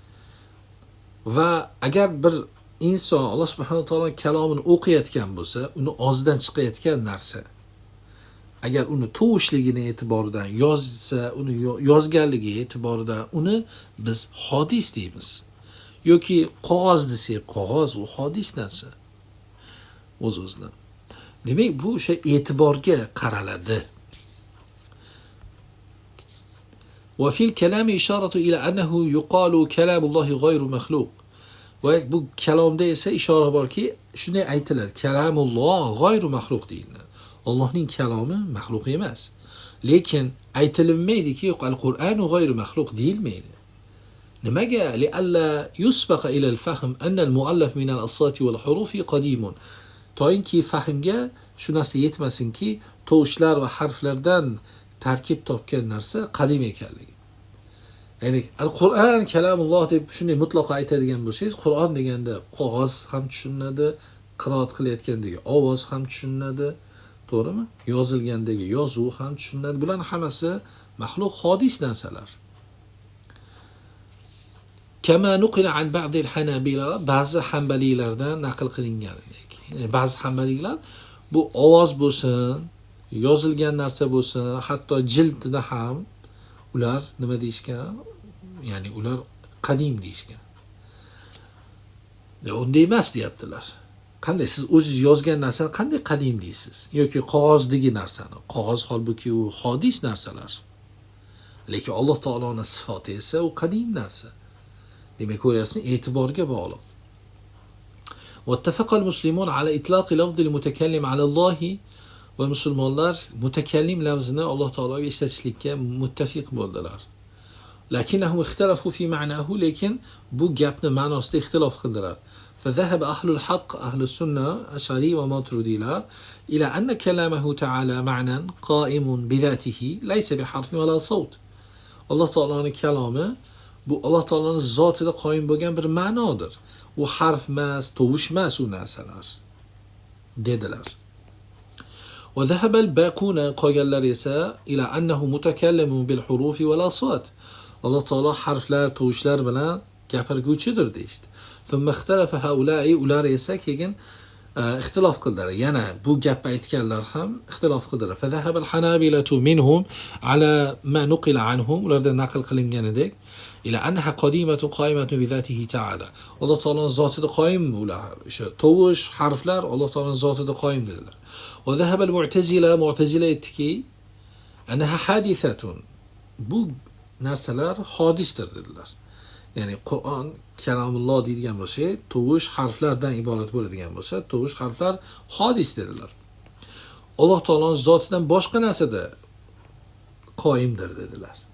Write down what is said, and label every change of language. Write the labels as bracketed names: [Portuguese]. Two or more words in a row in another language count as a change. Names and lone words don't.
[Uzbek] Va agar bir inson Alloh [Arabic] سبحانه وتعالى [Uzbek] kalomini o'qiyotgan bo'lsa, uni og'zidan chiqayotgan narsa, agar uni tovushligini e'tiboridan yozsa, uni yozganligi e'tiboridan uni biz hodis deymiz. Yoki qog'oz desak, qog'oz u hodis narsa. O'z-o'zidan. Demak, bu o'sha e'tiborga qaraladi. [Arabic] وفي الكلام إشارة إلى أنه يقال كلام الله غير مخلوق. [Uzbek] Va bu kalomda esa ishora borki, shunday aytiladi. [Arabic] كلام الله غير مخلوق [Uzbek] deyiladi. Allohning kalomi maxluq emas. Lekin aytilmaydi-ki, [Arabic] القرآن غير مخلوق [Uzbek] deyilmaydi. [Arabic] Nimaga? لئلا يسبق إلى الفهم أن المؤلف من الأصوات والحروف قديم. [Uzbek] To'yinki fahmga shu narsa yetmasinki, tovushlar va harflardan tarkib topgan narsa qadim ekanligi. Ya'ni [Arabic] القرآن كلام الله [Uzbek] deb shunday mutlaqo aytadigan bo'lsangiz, Qur'on deganda qog'oz ham tushuniladi, qiroat qilayotgandagi ovoz ham tushuniladi, to'g'rimi? Yozilgandagi yozuv ham tushuniladi. Bularning hammasi maxluq hodis narsalar. [Arabic] كما نقل عن بعض الحنابلة, [Uzbek] ba'zi hanbaliylardan naql qilinganidek. Ba'zi hanbaliylar bu ovoz bo'lsin, yozilgan narsa bo'lsin, hatto jildida ham ular nima deyishgan? Ya'ni ular qadim deyishgan. Unday emas deyaptilar. Qanday siz o'zingiz yozgan narsani qanday qadim deysiz? Yoki qog'ozdagi narsani. Qog'oz holbuki u hodis narsalar. Lekin Alloh taoloning sifati esa u qadim narsa. Demak, ko'ryapsizmi, e'tiborga bog'liq. [Arabic] واتفق المسلمون على إطلاق لفظ المتكلم على الله [Uzbek] va musulmonlar mutakallim lafzini Alloh taologa ishlatishlikka muttafiq bo'ldilar. [Arabic] لكنهم اختلفوا في معناه, [Uzbek] lekin bu gapni ma'nosida ixtilof qildilar. [Arabic] فذهب أهل الحق أهل السنة أشعري وماتريديlar إلى أن كلامه تعالى معنى قائم بذاته ليس بحرف ولا صوت. [Uzbek] Alloh taoloning kalomi bu Alloh taoloning zotida qoyim bo'lgan bir ma'nodir. U harf emas, tovush emas u narsalar dedilar. [Arabic] وذهب الباقون [Uzbek] qolganlar esa [Arabic] إلى أنه متكلم بالحروف والأصوات. [Uzbek] Alloh taolo harflar, tovushlar bilan gapirguvchidir deydi. [Arabic] ثم اختلف هؤلاء, [Uzbek] ular esa keyin ixtilof qildilar. Yana bu gapni aytganlar ham ixtilof qildilar. [Arabic] فذهب الحنابلة منهم على ما نقل عنهم, [Uzbek] ulardan naql qilinganidek [Arabic] إلى أنها قديمة قائمة بذاته تعالى. [Uzbek] Alloh taoloning zotida qoyim ular. O'sha tovush, harflar Alloh taoloning zotida qoyim dedilar. [Arabic] وذهب المعتزلة معتزلة aytdiki أنها حادثة, [Uzbek] bu narsalar hodisdir dedilar. Ya'ni Qur'on kalamulloh deydigan bo'lsa, tovush harflardan iborat bo'ladigan bo'lsa, tovush harflar hodis dedilar. Alloh taoloning zotidan boshqa narsada qoyimdir dedilar.